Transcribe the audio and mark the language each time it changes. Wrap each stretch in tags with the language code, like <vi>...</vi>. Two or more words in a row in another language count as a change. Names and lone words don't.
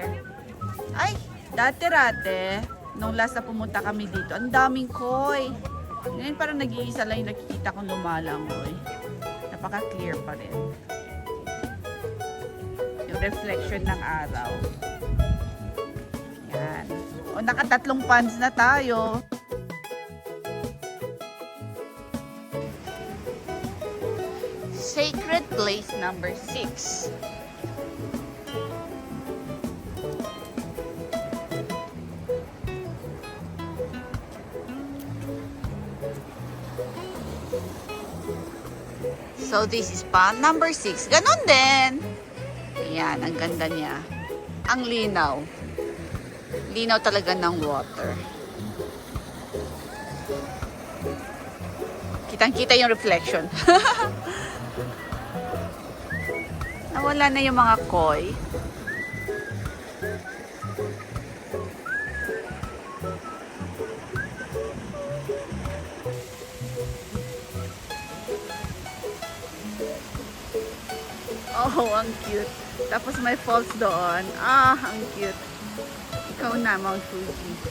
<tl>Ay, dati-rate, nung last na pumunta kami dito, ang daming koi. Ngayon parang nag-iisa lang yung nakikita kong lumalangoy. Napaka-clear pa rin. Yung reflection ng araw. Ayan. O, nakatatlong ponds na tayo.</tl> <en>Sacred place number 6. So this is pond number 6.</en> <tl>Ganon din. Ayan, ang ganda niya. Ang linaw. Linaw talaga ng water. Kitang-kita yung reflection. Nawala na yung mga koi. Oh, ang cute. Tapos may falls doon. Ah, ang cute. Ikaw na, Mount Fuji.</tl>